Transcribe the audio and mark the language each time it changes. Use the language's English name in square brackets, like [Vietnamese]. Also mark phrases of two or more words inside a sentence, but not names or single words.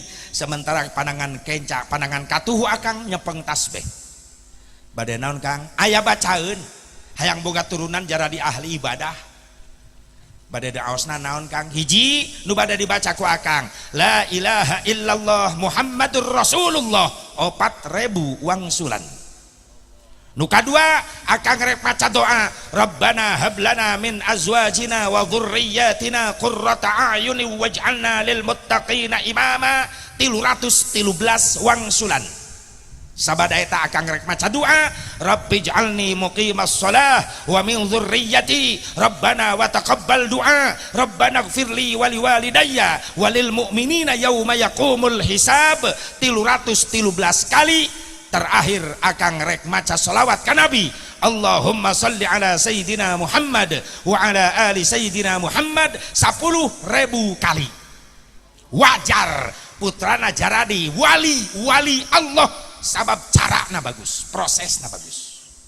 [Sundanese] sementara panangan kenca panangan katuhu akang nyepeng tasbih bade naon Kang aya bacaeun hayang boga turunan jara di ahli ibadah bade daosna naon Kang hiji nu bade dibaca ku akang [Arabic] لا إله إلا الله محمد رسول الله [Sundanese] 4.000 wangsulan nu kadua akang rek maca doa [Arabic] ربنا هب لنا من أزواجنا وذرياتنا قرة أعين واجعلنا للمتقين إماما [Sundanese] 313 wangsulan sabada eta akang rek maca doa [Arabic] رب اجعلني مقيم الصلاة ومن ذريتي ربنا وتقبل دعاء ربنا اغفر لي ولوالدي وللمؤمنين يوم يقوم الحساب [Sundanese] 313 kali terakhir akang rek maca salawat ka Nabi [Arabic] اللهم صل على سيدنا محمد وعلى آل سيدنا محمد [Sundanese] 10.000 kali wajar putrana jaradi wali Allah sabab carana bagus, prosesna bagus.